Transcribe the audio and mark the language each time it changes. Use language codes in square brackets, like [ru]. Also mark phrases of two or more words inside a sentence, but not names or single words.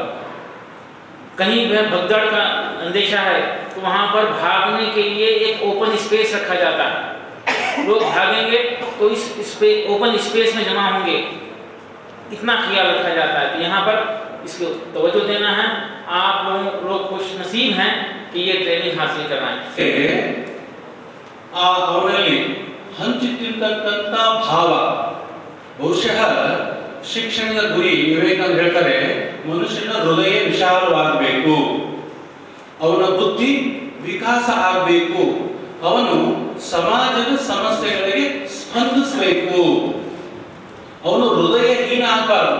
[hi] कहीं वह भगदड़ का अंदेशा है तो वहाँ पर भागने के लिए एक ओपन स्पेस रखा जाता है. लोग भागेंगे तो इस ओपन स्पेस में जमा होंगे. इतना ख्याल रखा जाता है. तो यहाँ पर इसको तवज्जो देना है. आप लोग खुश नसीब हैं कि ये ट्रेनिंग हासिल करना है. [kn] ಅವರಲ್ಲಿ ಹಂಚುತ್ತಿರ್ತಕ್ಕಂಥ ಭಾವ ಬಹುಶಃ ಶಿಕ್ಷಣದ ಗುರಿ. ವಿವೇಕಾನಂದ ಹೇಳ್ತಾರೆ, ಮನುಷ್ಯನ ಹೃದಯ ವಿಶಾಲವಾಗಬೇಕು, ಅವನ ಬುದ್ಧಿ ವಿಕಾಸ ಆಗಬೇಕು, ಅವನು ಸಮಾಜದ ಸಮಸ್ಯೆಗಳಿಗೆ ಸ್ಪಂದಿಸಬೇಕು, ಅವನು ಹೃದಯಹೀನ ಆಗಬಾರದು.